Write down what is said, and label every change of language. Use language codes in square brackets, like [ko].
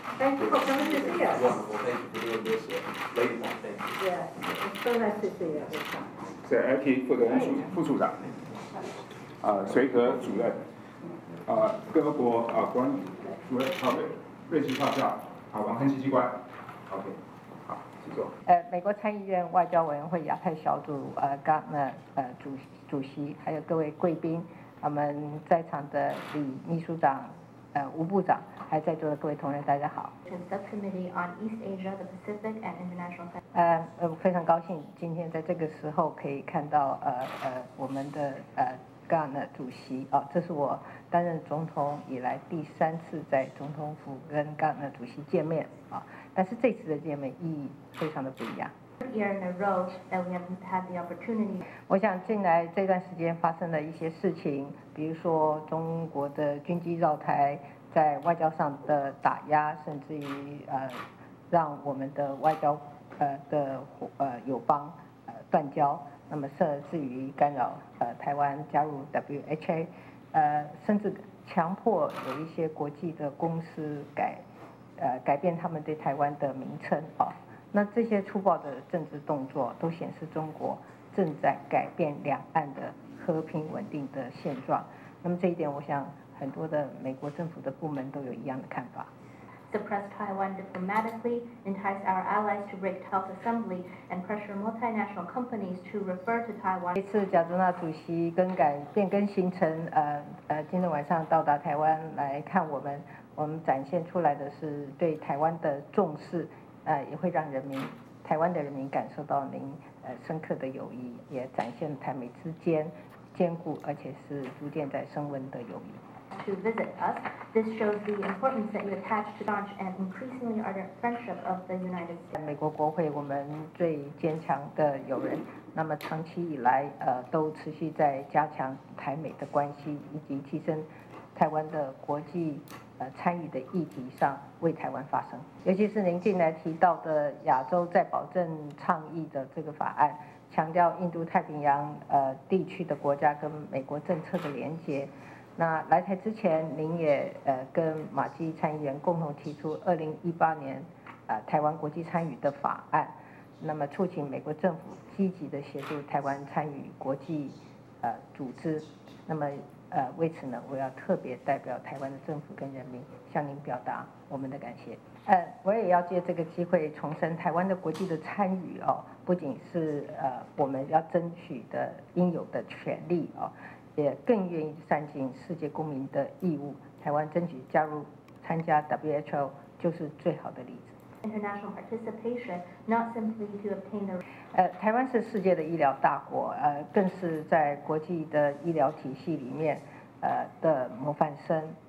[en] Thank you for coming to see us. Wonderful. Thank you for doing this. Ladies, thank you. Yeah, it's so nice to see you. [zh] 是 IT 负责人副处长，随和主任，各国国安主任瑞奇少校，王亨基机关 ，OK， 好，请坐。美国参议院外交委员会亚太小组Gardner主席，还有各位贵宾，我们在场的李秘书长、吴部长，还有在座的各位同仁，大家好。 [en] Subcommittee on East Asia, the Pacific, and International. [zh] 非常高兴今天在这个时候可以看到我们的Gardner主席这是我担任总统以来第3次在总统府跟Gardner主席见面但是这次的见面意义非常的不一样。 [en] Year in a row that we have had the opportunity. [zh] 我想近来这段时间发生的一些事情，比如说中国的军机绕台，在外交上的打压，甚至于让我们的外交的友邦断交，那么甚至于干扰台湾加入 WHA， 甚至强迫有一些国际的公司改变他们对台湾的名称那这些粗暴的政治动作都显示中国正在改变两岸的和平稳定的现状。那么这一点，我想很多的美国政府的部门都有一样的看法。 [en] Suppress Taiwan diplomatically, entice our allies to break TELUS assembly, and pressure multinational companies to refer to Taiwan. [zh] 这次贾德纳主席变更行程，今天晚上到达台湾来看我们展现出来的是对台湾的重视。也会让台湾的人民感受到您深刻的友谊，也展现台美之间坚固而且是逐渐在升温的友谊。 [en] To visit us, this shows the importance that you attach to staunch and increasingly ardent friendship of the United States. [zh] 美国国会我们最坚强的友人，那么长期以来都持续在加强台美的关系，以及提升台湾的国际参与的议题上为台湾发声，尤其是您近来提到的亚洲再保证倡议的这个法案，强调印度太平洋地区的国家跟美国政策的连结。那来台之前，您也跟马基参议员共同提出2018年台湾国际参与的法案，那么促请美国政府积极的协助台湾参与国际组织。那么为此呢，我要特别代表台湾的政府跟人民向您表达我们的感谢。我也要借这个机会重申台湾的国际的参与不仅是我们要争取的应有的权利也更愿意善尽世界公民的义务。台湾争取参加 WHO 就是最好的例子。 [en] International participation, not simply to obtain the. [zh] 台湾是世界的医疗大国，更是在国际的医疗体系里面的模范生。